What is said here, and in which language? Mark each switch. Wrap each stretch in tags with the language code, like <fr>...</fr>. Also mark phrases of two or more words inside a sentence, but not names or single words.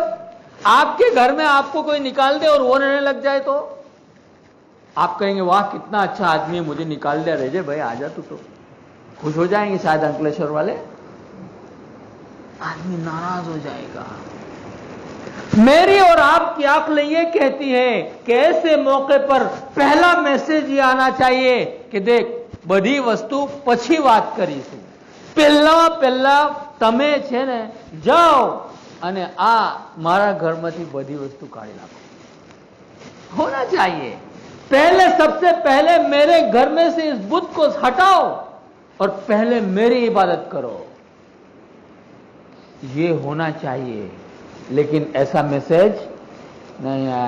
<ur>آپ کے گھر میں آپ کو کوئی نکال دے اور وہ رہنے لگ جائے تو آپ کہیں گے واہ کتنا اچھا آدمی ہے، مجھے نکال دیا، رہ جائے بھائی آ جا تو خوش ہو جائیں گے شاید انکلیشور والے، آدمی ناراض ہو جائے گا۔ میری اور آپ کی عقل یہ کہتی ہے کہ ایسے موقع پر پہلا میسج یہ آنا چاہیے کہ</ur> <gu>દેખ બધી વસ્તુ પછી વાત કરીશું، પહેલા તમે છે ને જાઓ અને આ મારા ઘરમાંથી બધી વસ્તુ કાઢી નાખો।</gu> <ur>ہونا چاہیے پہلے، سب سے پہلے میرے گھر میں سے اس بت کو ہٹاؤ اور پہلے میری عبادت کرو، یہ ہونا چاہیے۔ لیکن ایسا میسج نہیں آیا۔</ur>